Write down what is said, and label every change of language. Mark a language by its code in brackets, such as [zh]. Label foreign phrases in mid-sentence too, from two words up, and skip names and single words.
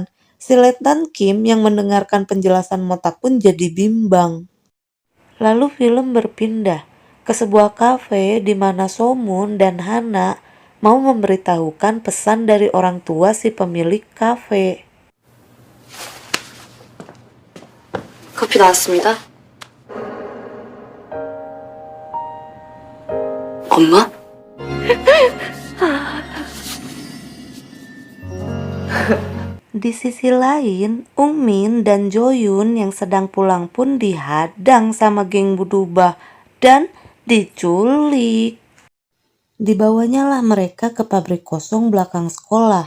[id] Si Letnan Kim yang mendengarkan penjelasan Motak pun jadi bimbang. Lalu film berpindah ke sebuah kafe di mana Somun dan Hana mau memberitahukan pesan dari orang tua si pemilik kafe. [ko] 커피 나왔습니다. 엄마? [id] Di sisi lain, Ungmin dan Joyun yang sedang pulang pun dihadang sama geng Budubah dan diculik. Dibawanya lah mereka ke pabrik kosong belakang sekolah.